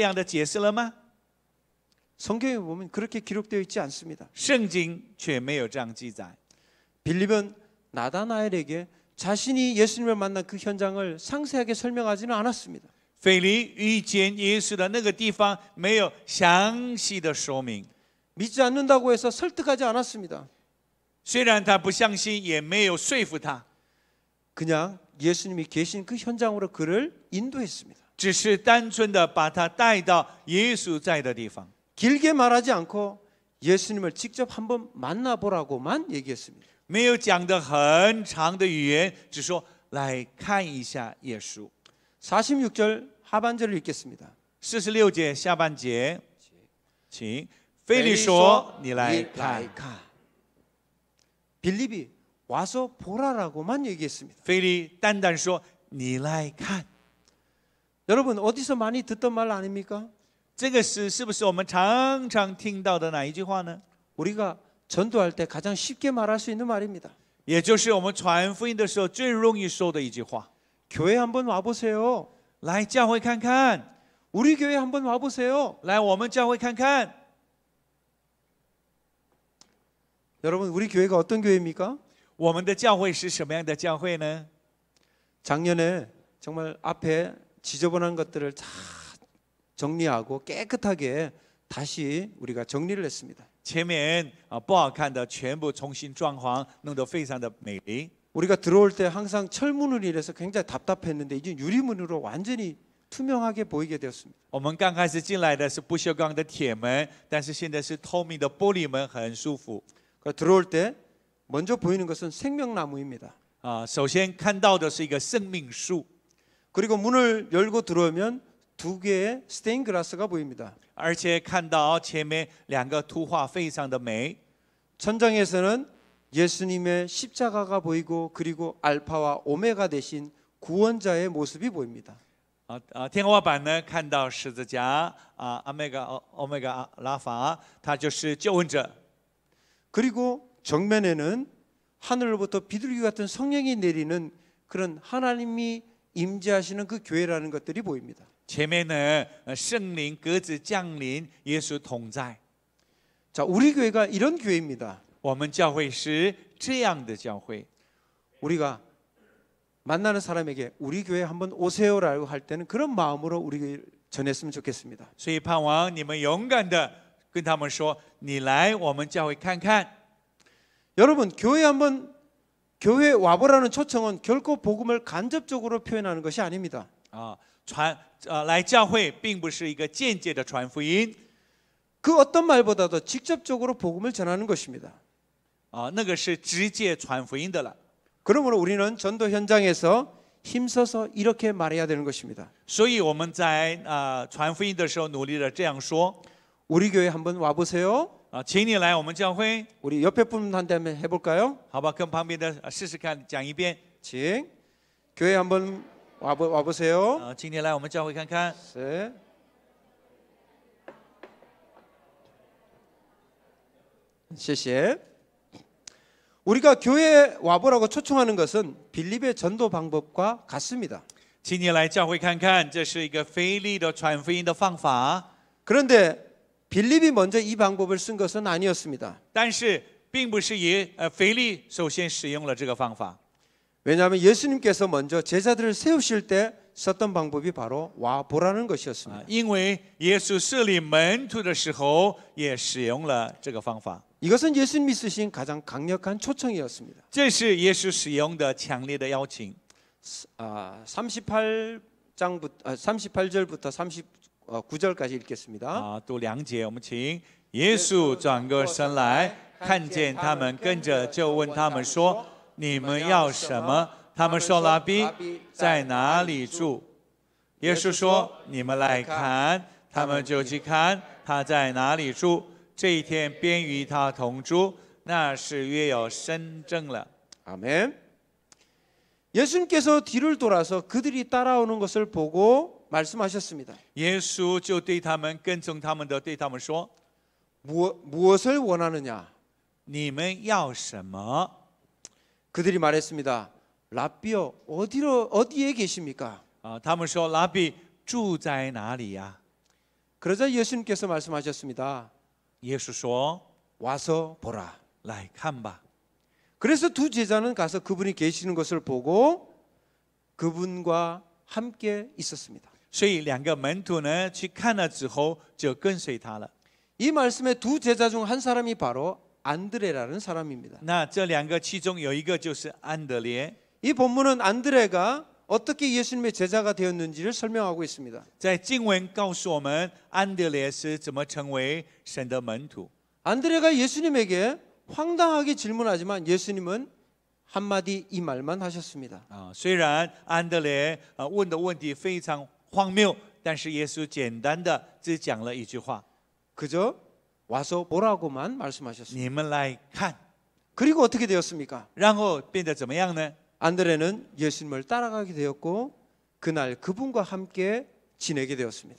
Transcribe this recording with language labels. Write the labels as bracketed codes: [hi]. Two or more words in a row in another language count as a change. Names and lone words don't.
[zh] 腓力这样的解释了吗？ [ko] 성경에 보면 그렇게 기록되어 있지 않습니다. [zh] 圣经却没有这样记载。 [ko] 빌립은 나다나엘에게 자신이 예수님을 만난 그 현장을 상세하게 설명하지는 않았습니다. [zh] 腓力遇见耶稣的那个地方没有详细的说明， [ko] 믿지 않는다고 해서 설득하지 않았습니다. [zh] 虽然他不相信，也没有说服他， [ko] 그냥 예수님이 계신 그 현장으로 그를 인도했습니다. [zh] 只是单纯的把他带到耶稣在的地方， [ko] 길게 말하지 않고 예수님을 직접 한번 만나보라고만 얘기했습니다. [zh] 没有讲的很长的语言，只说来看一下耶稣。 [ko] 46절 하반절을 읽겠습니다. [zh] 46 节下半节，请腓力说：“你来看。” [ko] 빌립이 와서 보라라고만 얘기했습니다. [zh] 腓力单单说：“你来看。” [ko] 여러분 어디서 많이 듣던 말 아닙니까? [zh] 这个是不是我们常常听到的哪一句话呢？ [ko] 우리가 전도할 때 가장 쉽게 말할 수 있는 말입니다. [zh] 也就是我们传福音的时候最容易说的一句话： [ko] 교회 한번 와보세요. [zh] 来教会看看， [ko] 우리 교회 한번 와보세요. [zh] 来我们教会看看。 [ko] 여러분 우리 교회가 어떤 교회입니까? [zh] 我们的教会是什么样的教会呢？ [ko] 작년에 정말 앞에 지저분한 것들을 다 정리하고 깨끗하게 다시 우리가 정리를 했습니다. [zh] 前面不好看的全部重新装潢，弄得非常的美丽。 [ko] 우리가 들어올 때 항상 철문으로 이래서 굉장히 답답했는데 이제 유리문으로 완전히 투명하게 보이게 되었습니다. [zh] 我们刚开始进来的是不锈钢的铁门，但是现在是透明的玻璃门，很舒服。 [ko] 들어올 때 먼저 보이는 것은 생명나무입니다. [zh] 首先看到的是一个生命树， [ko] 그리고 문을 열고 들어오면 두 개의 스테인 글라스가 보입니다. [zh] 而且看到前面两个图画非常的美。 [ko] 천장에서는 예수님의 십자가가 보이고 그리고 알파와 오메가 되신 구원자의 모습이 보입니다. [zh] 天花板呢看到十字架欧米伽拉法，他就是救恩者。 [ko] 그리고 정면에는 하늘로부터 비둘기 같은 성령이 내리는 그런 하나님이 임재하시는 그 교회라는 것들이 보입니다. [zh] 前面呢圣灵鸽子降临，耶稣同在。 [ko] 자, 우리 교회가 이런 교회입니다. [zh] 我们教会是这样的教会。 [ko] 우리가 만나는 사람에게 우리 교회 한번 오세요라고 할 때는 그런 마음으로 우리 전했으면 좋겠습니다. [zh] 所以盼望你们勇敢的跟他们说：“你来我们教会看看。” [ko] 여러분 교회 와보라는 초청은 결코 복음을 간접적으로 표현하는 것이 아닙니다. [zh] 来教会并不是一个间接的传福音， [ko] 그 어떤 말보다도 직접적으로 복음을 전하는 것입니다. [zh] 那个是直接传福音的了。 [ko] 그러므로 우리는 전도 현장에서 힘써서 이렇게 말해야 되는 것입니다. [zh] 所以我们在传福音的时候努力的这样说： [ko] 우리 교회 한번 와보세요. [zh] 请你来我们教会， [ko] 우리 옆에 분한테 한번 해볼까요? [zh] 好吧？跟旁边的试试看，讲一遍。 [ko] 칭. 교회 한번 와보세요. [zh] 请你来我们教会看看。 [ko] 네.谢谢. 우리가 교회에 와보라고 초청하는 것은 빌립의 전도 방법과 같습니다. [zh] 请你来教会看看，这是一个腓力的传福音的方法。 [ko] 그런데 빌립이 먼저 이 방법을 쓴 것은 아니었습니다. [zh] 但是并不是腓力首先使用了这个方法， [ko] 왜냐하면 예수님께서 먼저 제자들을 세우실 때 썼던 방법이 바로 와보라는 것이었습니다. [zh] 因为耶稣设立门徒的时候也使用了这个方法。 [ko] 이것은 예수님이 쓰신 가장 강력한 초청이었습니다. [zh] 这是耶稣使用的强烈的邀请。 [ko] 38절부터 39절까지 읽겠습니다. [zh] 读2节，我们请耶稣转过身来，看见他们跟着，就问他们说：“你们要什么？” 他们说：“拉比，在哪里住？”耶稣说：“你们来看。” 他们就去看他在哪里住。这一天便与他同住，那时约有深正了。 [ko] 아멘. 예수님께서 뒤를 돌아서 그들이 따라오는 것을 보고 말씀하셨습니다. [zh] 耶稣就对他们跟从他们的对他们说： [ko] 무엇을 원하느냐? [zh] 你们要什么？ [ko] 그들이 말했습니다. 라비요, 어디에 계십니까? [zh] 他们说：拉比住在哪里呀？ [ko] 그러자 예수님께서 말씀하셨습니다. [zh] 耶稣说 [ko] 와서 보라. [zh] 来看吧。 [ko] 그래서 두 제자는 가서 그분이 계시는 것을 보고 그분과 함께 있었습니다. [zh] 所以两个门徒呢去看了之后就跟随他了。 [ko] 이 말씀의 두 제자 중 한 사람이 바로 안드레라는 사람입니다. [zh] 那这两个其中有一个就是安德烈。 [ko] 이 본문은 안드레가 어떻게 예수님의 제자가 되었는지를 설명하고 있습니다. [zh] 在经文告诉我们安德烈是怎么成为神的门徒。 [ko] 안드레가 예수님에게 황당하게 질문하지만 예수님은 한마디 이 말만 하셨습니다. [zh] 虽然安德烈问的问题非常荒谬，但是耶稣简单的只讲了一句话： [ko] 그저 와서 보라고만 말씀하셨습니다. [zh] 你们来看。 [ko] 그리고 어떻게 되었습니까? [zh] 然后变得怎么样呢？ [ko] 안드레는 예수님을 따라가게 되었고 그날 그분과 함께 지내게 되었습니다.